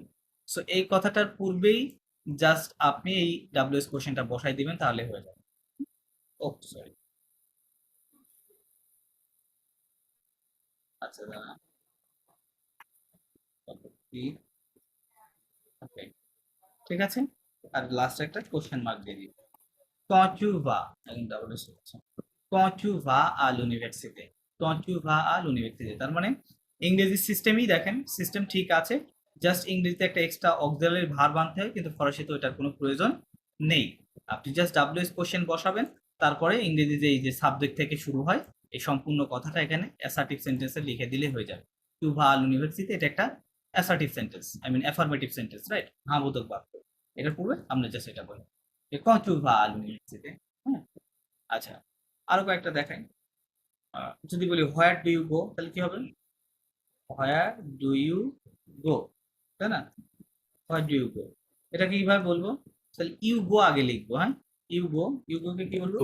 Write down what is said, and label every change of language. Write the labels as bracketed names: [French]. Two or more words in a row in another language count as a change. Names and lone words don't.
[Bangla] সো এই কথাটার পূর্বেই জাস্ট আপনি এই [English] WH question [Bangla] বসাই দিবেন, তাহলে হয়ে যাবে। ও সরি, আচ্ছা দাঁড়া, ওকে, ঠিক আছে, আর লাস্ট একটা [English] question mark [Bangla] দিয়ে দিই, [French] quand tu vas, [Bangla] একদম ডাব্লিউএস হচ্ছে, [French] quand tu vas à l'université, quand tu vas à l'université, [Bangla] তার মানে ইংরেজি সিস্টেমই দেখেন, সিস্টেম ঠিক আছে, জাস্ট ইংরেজিতে একটা [English] extra auxiliary verb [Bangla] আনতে হয়, কিন্তু ফরাসিতে ওটার কোনো প্রয়োজন নেই। আপনি জাস্ট [English] WH question [Bangla] বসাবেন, তারপরে ইংরেজিতে এই যে সাবজেক্ট থেকে শুরু হয় এই সম্পূর্ণ কথাটা এখানে [English] assertive sentence [Bangla] লিখে দিলে হয়ে যাবে। [French] tu vas à l'université, [Bangla] এটা একটা [English] assertive sentence, I mean affirmative sentence, [Bangla] রাইট, হ্যাঁ বোধক বাক্য, এটার পূর্বে আমরা জাস্ট এটা বলি। যে [French] quand tu vas à l'université, [Bangla] হ্যাঁ? আচ্ছা, আরো কয়েকটা দেখাই। যদি বলি [English] where do you go, [Bangla] তাহলে কি হবে? [English] where do you go, [Bangla] তাই না? [English] where do you go, [Bangla] এটা কিভাবে বলবো? তাহলে [English] you go [Bangla] আগে লিখবো, হ্যাঁ? [English] you go [Bangla] কে কি বলবো?